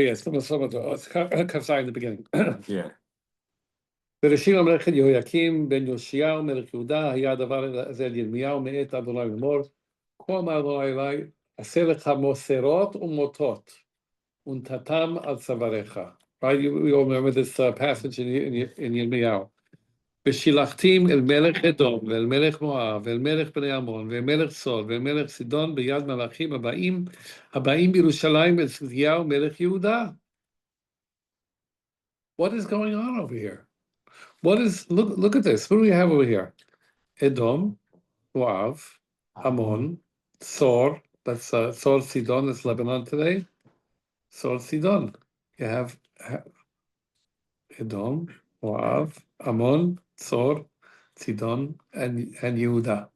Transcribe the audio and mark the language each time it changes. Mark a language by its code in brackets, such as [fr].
[en] yes, it's Kafzai in the beginning. Yeah. [he] בראשית המלאכת יהויקים בן יאשיהו מלך יהודה, היה הדבר הזה אל ירמיהו מאת אדוני לאמור, כה אמר אדוני אלי, עשה לך מוסרות ומוטות, ונתתם על צוואריך. [en] Right, we all remember this passage in ירמיהו. [he] ושילחתים אל מלך אדום, ואל מלך מואב, ואל מלך בני עמון, ואל מלך צור, ואל מלך סידון, ביד מלאכים הבאים בירושלים אל צדקיהו מלך יהודה. [en] What is going on over here? What is, look at this. What do we have over here? Edom, Moav, Ammon, Sor, that's Sor Sidon, that's Lebanon today. Sor Sidon. You have Edom, Moav, Ammon, Sor, Sidon, and Yehuda.